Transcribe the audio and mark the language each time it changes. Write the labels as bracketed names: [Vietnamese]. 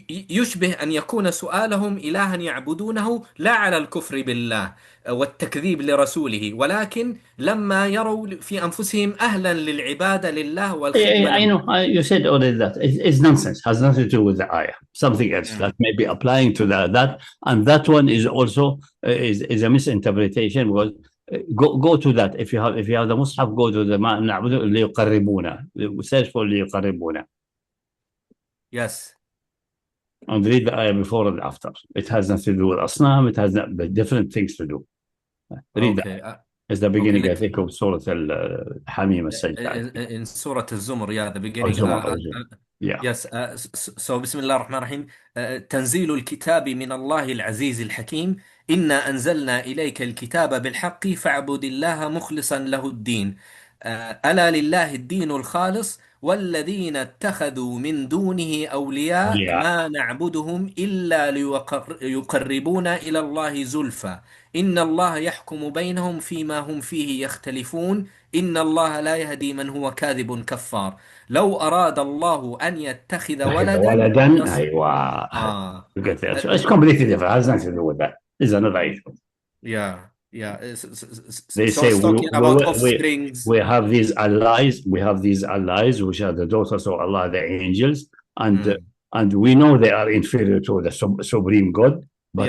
[Arabic] يشبه أن يكون سؤالهم إلها يعبدونه لا على الكفر بالله والتكذيب لرسوله ولكن لما يروا في أنفسهم أهلا للعبادة لله والخدمة. [English] I know. You said already that. It's nonsense. Has nothing to do with the ayah. Something else that may be applying to that. And that one is also is a misinterpretation because go to that. If you have the Mus'haf, go to the [Arabic] نعبد ليقربونا. [English] Search for ليقربونا. Yes. And read the ayah before and after. It has nothing to do with Asnam. It has different things to do. Read that. It's the beginning, I think, of Surah Al-Hamim al-Sajdah. In Surah Al-Zumar, yeah, the beginning. Yeah. Yes. So, Bismillah ar-Rahman ar-Rahim. [Arabic] تنزيل الكتاب من الله العزيز الحكيم إنا أنزلنا إليك الكتاب بالحق فاعبد الله مخلصا له الدين. ألا لله الدين الخالص والذين اتخذوا من دونه أولياء [English] Yeah. [Arabic] ما نعبدهم إلا ليقربونا إلى الله زلفى إن الله يحكم بينهم فيما هم فيه يختلفون إن الله لا يهدي من هو كاذب كفار لو أراد الله أن يتخذ ولدا أيوة. [English] So it's completely different. It has nothing to do with that. It's another issue. Yeah. They So say it's talking about offsprings. we have these allies. We have these allies, which are the daughters of Allah, the angels, and we know they are inferior to the supreme God, but